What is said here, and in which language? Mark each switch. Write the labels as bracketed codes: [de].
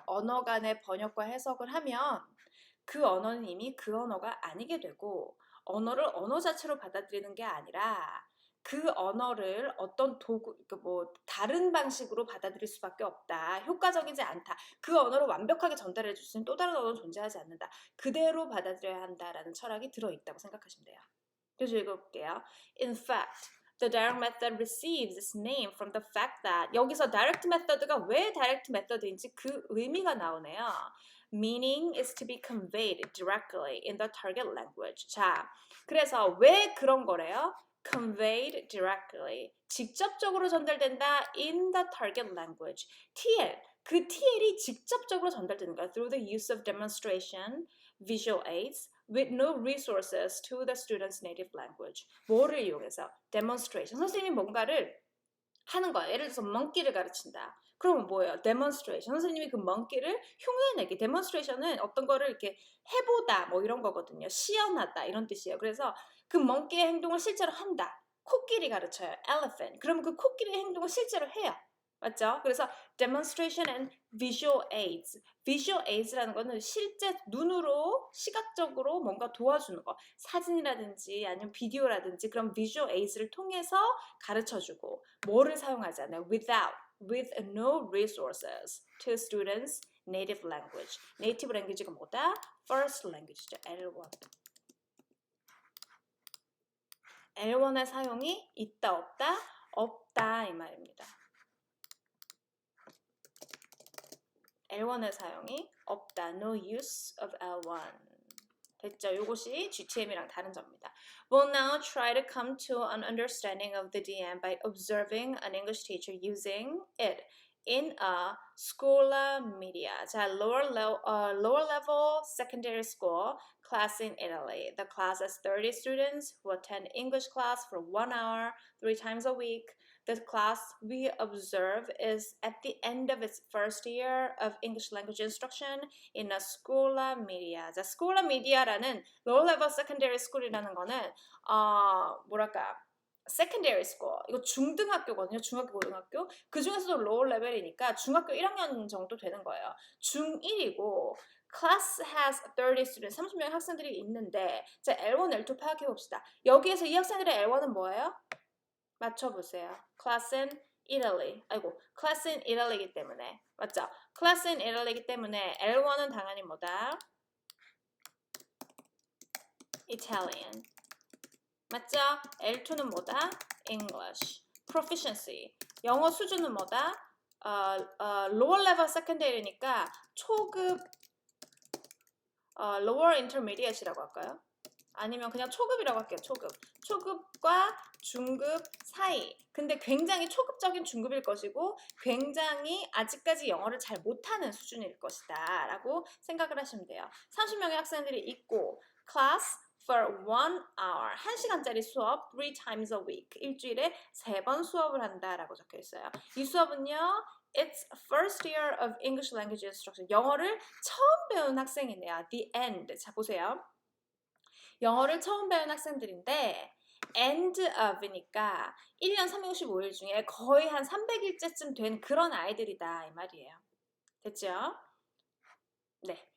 [ko] 언어 간의 번역과 해석을 하면 그 언어는 이미 그 언어가 아니게 되고 언어를 언어 자체로 받아들이는 게 아니라 그 언어를 어떤 도구, 다른 방식으로 받아들일 수밖에 없다. 효과적이지 않다. 그 언어를 완벽하게 전달해 줄 수 있는 또 다른 언어는 존재하지 않는다. 그대로 받아들여야 한다라는 철학이 들어있다고 생각하시면 돼요. 그래서 읽어볼게요. [en] In fact, the direct method receives its name from the fact that [ko] 여기서 direct method가 왜 direct method인지 그 의미가 나오네요. [en] Meaning is to be conveyed directly in the target language. [ko] 자, 그래서 왜 그런 거래요? [en] Conveyed directly. [ko] 직접적으로 전달된다 [en] in the target language. TL. [ko] 그 TL이 직접적으로 전달되는 거야. [en] Through the use of demonstration, visual aids, with no resources to the student's native language. [ko] 뭐를 이용해서? Demonstration. 선생님이 뭔가를 하는 거야. 예를 들어서 monkey를 가르친다. 그러면 뭐예요? demonstration. 선생님이 그 monkey를 흉내내기. demonstration은 어떤 거를 이렇게 해보다 뭐 이런 거거든요. 시연하다 이런 뜻이에요. 그래서 그 monkey의 행동을 실제로 한다. 코끼리 가르쳐요. elephant. 그러면 그 코끼리의 행동을 실제로 해요. 맞죠? [en] 그래서 demonstration and visual aids. [ko] visual aids라는 거는 실제 눈으로 시각적으로 뭔가 도와주는 거. 사진이라든지 아니면 비디오라든지 그런 visual aids를 통해서 가르쳐주고 뭐를 사용하지 않아요? [en] with no resources to students' native language. [ko] native language가 뭐다? [en] first language죠. L1. [ko] L1의 사용이 있다 없다? 없다 이 말입니다. L1의 사용이 없다. [en] No use of L1. [ko] 됐죠? 이것이 GTM이랑 다른 점입니다. [en] We'll now try to come to an understanding of the DM by observing an English teacher using it in a scuola media. 자, lower level secondary school class in Italy. The class has 30 students who attend English class for 1 hour, 3 times a week. The class we observe is at the end of its first year of English language instruction in a scuola media. [ko] 자, scuola media라는 low level secondary school이라는 거는 뭐랄까 secondary school. 이거 중등학교거든요. 중학교, 고등학교. 그 중에서도 lower level이니까 중학교 1학년 정도 되는 거예요. [en] 중1이고 class has 30 students. [ko] 30명의 학생들이 있는데 자, L1, L2 파악해 봅시다. 여기에서 이 학생들의 L1은 뭐예요? [en] 맞춰보세요. class in Italy. [ko] 아이고, class in Italy이기 때문에. 맞죠? class in Italy이기 때문에 L1은 당연히 뭐다? [en] Italian. [ko] 맞죠? L2는 뭐다? [en] English. Proficiency. [ko] 영어 수준은 뭐다? Lower level secondary니까 초급, lower intermediate이라고 할까요? 아니면 그냥 초급이라고 할게요. 초급. 초급과 중급 사이. 근데 굉장히 초급적인 중급일 것이고 굉장히 아직까지 영어를 잘 못하는 수준일 것이다 라고 생각을 하시면 돼요. 30명의 학생들이 있고 [en] class for 1 hour. [ko] 1시간짜리 수업 [en] 3 times a week. [ko] 일주일에 3번 수업을 한다라고 적혀 있어요. 이 수업은요. [en] It's first year of English language instruction. [ko] 영어를 처음 배운 학생이네요. [en] The end. [ko] 자, 보세요. 영어를 처음 배운 학생들인데 end of이니까 1년 365일 중에 거의 한 300일째쯤 된 그런 아이들이다 이 말이에요. 됐죠? 네.